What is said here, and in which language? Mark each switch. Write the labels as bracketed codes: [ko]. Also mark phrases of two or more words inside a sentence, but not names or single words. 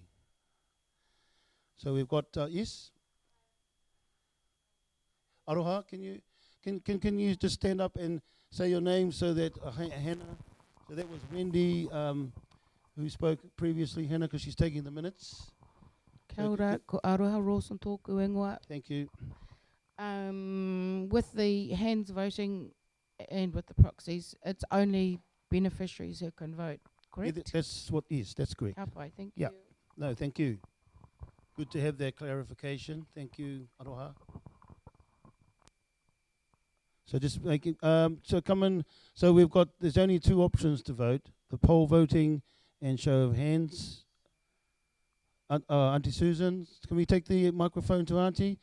[en] So we've got, yes? Aroha, can you just stand up and say your name so that Hannah, so that was Wendy who spoke previously, Hannah, because she's taking the minutes. [mi] Kia ora, ko aroha Rawson tōku ingoa. [en] Thank you. With the hands voting and with the proxies, it's only beneficiaries who can vote, Yeah, correct? that's what is. That's correct. [mi] Ka pai, [en] thank Yeah. you. No, thank you. Good to have that clarification. Thank you, Aroha. So just making, so come in, so there's only two options to vote, the poll voting and show of hands. Auntie Susan, can we take the microphone to Auntie?